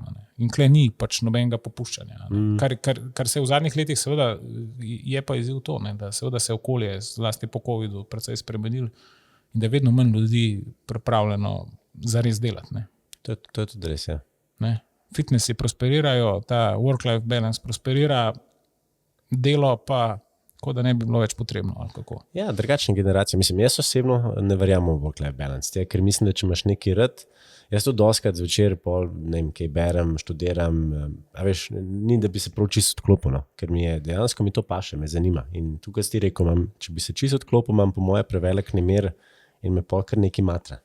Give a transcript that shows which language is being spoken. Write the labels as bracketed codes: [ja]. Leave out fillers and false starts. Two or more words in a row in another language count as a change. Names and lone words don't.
[sl] In kle ni pač nobenega popuščanja. Kar se v zadnjih letih seveda je pa izziv to, ne? Da seveda se okolje, zlasti po COVID-u, precej spremenil in da je vedno manj ljudi pripravljeno zares delati. Ne? To je tudi res, ja. Fitnessi prosperirajo, ta [en] work-life balance [sl] prosperira, delo pa, kot da ne bi bilo več potrebno. Ali kako. Ja, drugačne generacije. Mislim, jaz osebno ne verjamem v [en] work-life balance, [sl] ker mislim, da če imaš neki rad, jaz to doskrat zvečer ne vem, kaj berem, študiram, a veš, ni da bi se prav čisto odklopil, no? Ker dejansko mi to paše, me zanima. In tukaj si ti rekel, če bi se čisto odklopil, imam po moje prevelik nemir in me pol kar neki matra.